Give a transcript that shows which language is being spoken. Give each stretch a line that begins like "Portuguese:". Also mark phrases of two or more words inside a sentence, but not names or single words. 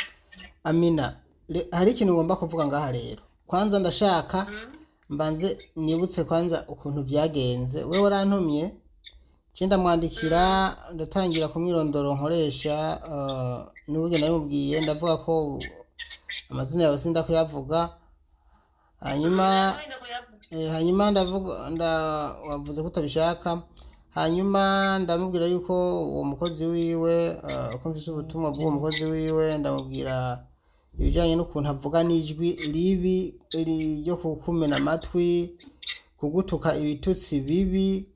Rundi: amina hari ikintu ngomba kuvuga ngaha rero kwanza ndashaka mbanze nibutse kwanza ukuntu byagenze wewe warantumye cyenda mwandikira ndatangira kumwirondoro nkoresha n'uburyo nabimubwiye ndavuga ko amazina yawe sinda kuyavuga hanyuma wavuze ko utabishaka hanyuma ndamubwira yuko uwo mukozi wiwe uko mfise ubutumwa bw'uwo mukozi wiwe ndamubwira ibijanye n'ukuntu avuga n'ijwi ribi ryo kukumena amatwi kugutuka ibitutsi bibi